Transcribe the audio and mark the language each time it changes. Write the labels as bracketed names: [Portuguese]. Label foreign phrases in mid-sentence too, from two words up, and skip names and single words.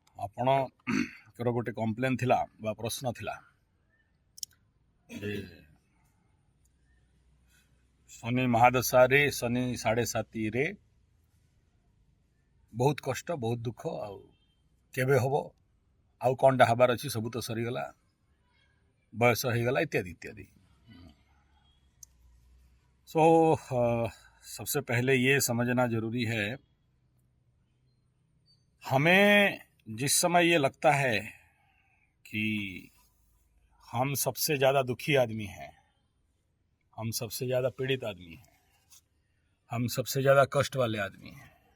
[Odia] ଆପଣଙ୍କର ଗୋଟେ କମ୍ପ୍ଲେନ୍ ଥିଲା ବା ପ୍ରଶ୍ନ ଥିଲା ଯେ ଶନି ମହାଦଶାରେ ଶନି 7.5ରେ ବହୁତ କଷ୍ଟ, ବହୁତ ଦୁଃଖ, ଆଉ କେବେ ହବ, ଆଉ କ'ଣଟା ହେବାର ଅଛି, ସବୁ ତ ସରିଗଲା, ବୟସ ହେଇଗଲା, [Hindi] इत्यादि इत्यादि। सो सबसे पहले ये समझना जरूरी है, हमें जिस समय ये लगता है कि हम सबसे ज़्यादा दुखी आदमी हैं, हम सबसे ज़्यादा पीड़ित आदमी हैं, हम सबसे ज़्यादा कष्ट वाले आदमी हैं,